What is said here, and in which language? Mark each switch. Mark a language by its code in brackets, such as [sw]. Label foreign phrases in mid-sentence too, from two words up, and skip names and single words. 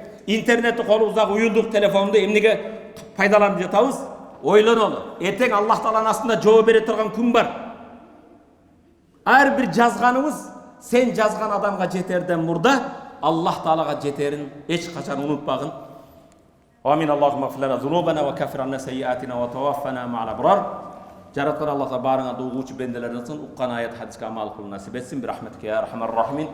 [ky] Интернетти колубузда уюлдук телефонду эмнеге пайдаланып жатабыз? Ойлонолу. Эртең Аллах тааланын астында жооп бере турган күн бар. Ар бир жазганыбыз сен жазган адамга жетерден мурда Аллах таалага жетерин эч качан унутпагын. [ar] آمين اللهم اغفر لنا ذنوبنا وكفر عنا سيئاتنا وتوفنا مع الأبرار. [ky] Жараткан Аллах барыңа угуучу бенделерден уккан аят хадиске амал кылуу насип этсин. [ar] برحمتك يا أرحم الراحمين.